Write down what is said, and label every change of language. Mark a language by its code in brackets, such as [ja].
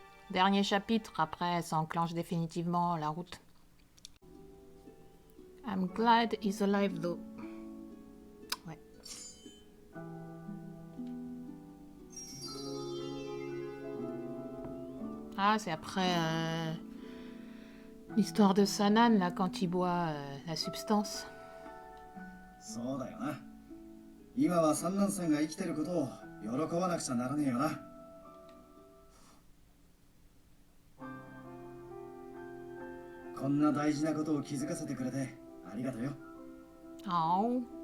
[fr] Dernier chapitre, après ça enclenche définitivement la route. [en] I'm glad he's alive though. [fr] Ouais. Ah, c'est après l'histoire de Sanan, là, quand il boit la substance. [ja] そうだよな。今は三男さんが生きてることを喜ばなくちゃならねえよな。こんな大事なことを気づかせてくれてありがとうよ。 Oh.